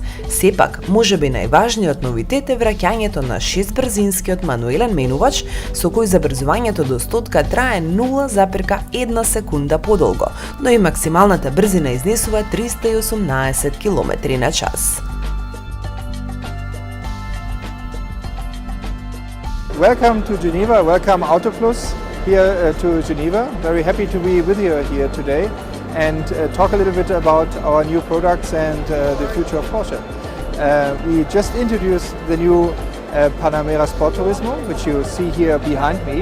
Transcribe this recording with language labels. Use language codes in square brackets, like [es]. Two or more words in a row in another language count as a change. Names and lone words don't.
[mk] Сепак, можеби најважниот новитет е враќањето на 6 брзински мануелен менувач со кој забрзувањето до 100 трае 0,1 секунда подолго, но и максималната брзина изнесува 318 км на час. [en] Welcome to Geneva, welcome Autoplus here to Geneva. Very happy to be with you here today and talk a little bit about our new products and the future of Porsche. We just introduced the new Panamera Sport Turismo, which you see here behind me.